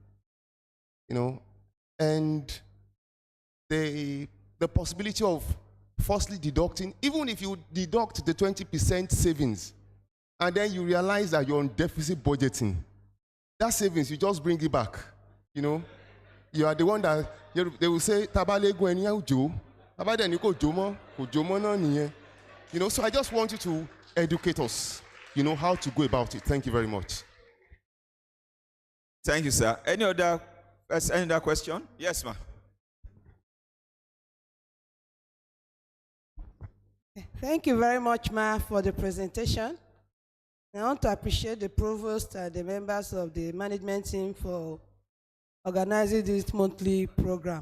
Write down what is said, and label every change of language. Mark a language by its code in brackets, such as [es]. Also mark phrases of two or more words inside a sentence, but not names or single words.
[en] and the possibility of firstly deducting, even if you deduct the 20% savings, and then you realize that you're on deficit budgeting, that savings, you just bring it back, You are the one that, they will say, "Tabale go eni ujo, abade ni ko jomo, ko jomo na niyen." So I just want you to educate us, how to go about it. Thank you very much. Thank you, sir. Any other question? Yes, ma'am. Thank you very much, Ma, for the presentation. I want to appreciate the provost and the members of the management team for organizing this monthly program.